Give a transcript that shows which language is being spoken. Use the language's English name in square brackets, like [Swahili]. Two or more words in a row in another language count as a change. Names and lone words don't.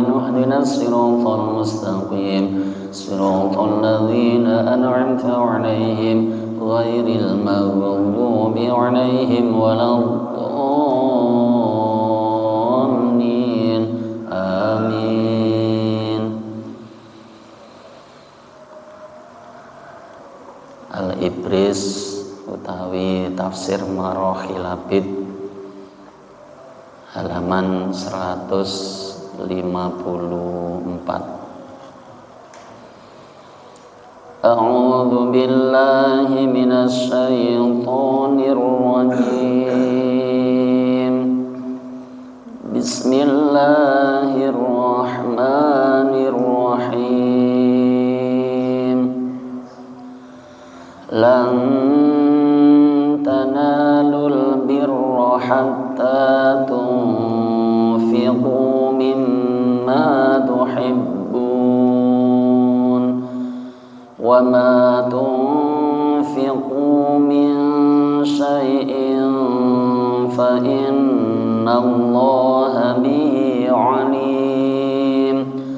[Arabic] اهدنا الصراط المستقيم. صراط الذين أنعمت عليهم غير المغضوب عليهم ولا الضالين. Amin. [Javanese] Al-Ibris utawi tafsir Marohil Labid halaman 154. [Arabic] أعوذ بالله من الشيطان الرجيم. بسم الله الرحمن الرحيم. لن تنالوا البر حتى تنفقوا مما تحبون وما تنفقوا من شيء فإن الله به عليم.